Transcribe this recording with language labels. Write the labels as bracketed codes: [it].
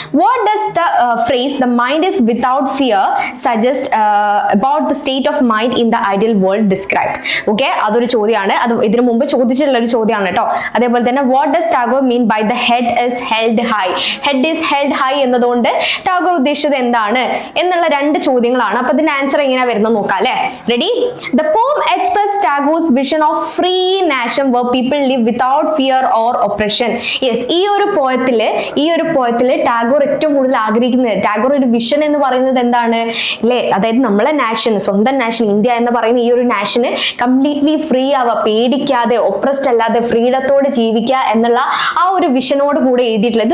[en] What does the phrase the mind is without fear suggest about the state of mind in the ideal world describe? [ml] Okay, അതൊരു ചോദ്യമാണ്. അത് ഇതിനു മുമ്പ് ചോദിച്ചിട്ടുള്ള ഒരു ചോദ്യമാണ് കേട്ടോ. അതേപോലെ തന്നെ [en] What does Tagore mean by the head is held high? Head is held high [ml] എന്നതുകൊണ്ട് ടാഗോർ ഉദ്ദേശിച്ചത് എന്താണ് എന്നുള്ള 2 ചോദ്യങ്ങളാണ്. അപ്പൊ ഇതിന്റെ ആൻസർ എങ്ങനെയാ വരുന്നത് നോക്കാം അല്ലെ. Ready? [en] The poem express Tagore's vision of free nation where people live without fear or oppression. [ml] Yes, ഈ ഒരു പോയത്തില് ടാഗോർ ഏറ്റവും കൂടുതൽ ആഗ്രഹിക്കുന്നത്, ടാഗോർ ഒരു വിഷൻ എന്ന് പറയുന്നത് എന്താണ് അല്ലേ? അതായത് നമ്മളെ നാഷൻ, സ്വന്തം നാഷൻ ഇന്ത്യ എന്ന് പറയുന്ന ഈ ഒരു നാഷന് കംപ്ലീറ്റ്ലി ഫ്രീ ആവുക, പേടിക്കാതെ, ഒപ്രസ്ഡ് അല്ലാതെ ഫ്രീഡത്തോട് ജീവിക്കുക എന്നുള്ള ആ ഒരു വിഷനോട് കൂടെ എഴുതിയിട്ടുള്ളത്.